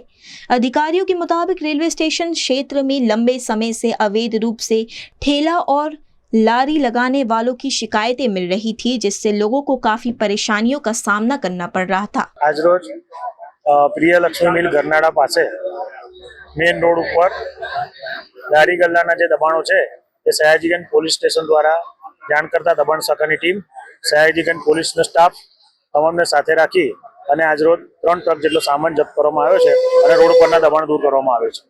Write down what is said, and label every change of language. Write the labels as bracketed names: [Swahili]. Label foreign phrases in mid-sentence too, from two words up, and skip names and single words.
[Hindi] अधिकारियों के मुताबिक रेलवे स्टेशन क्षेत्र में लंबे समय से अवैध रूप से ठेला और लारी लगाने वालों की शिकायतें मिल रही थी, जिससे लोगों को काफी परेशानियों का सामना करना पड़ रहा था। [Gujarati] આજ રોજ પ્રિયલક્ષ્મી મિલ ગરનાડા પાસે [English] main road [Gujarati] પર લારી ગલ્લાના જે દબાણો છે તે સયાજીગંજ [English] police station [Gujarati] દ્વારા જાણ કરતા દબાણ શાખાની ટીમ સયાજીગંજ પોલીસનો સ્ટાફ तमाમને સાથે રાખી અને આજ રોજ 3 ટ્રક જેટલો સામાન જપ્ત કરવામાં આવ્યો છે અને રોડ પરના દબાણ દૂર કરવામાં આવ્યો છે।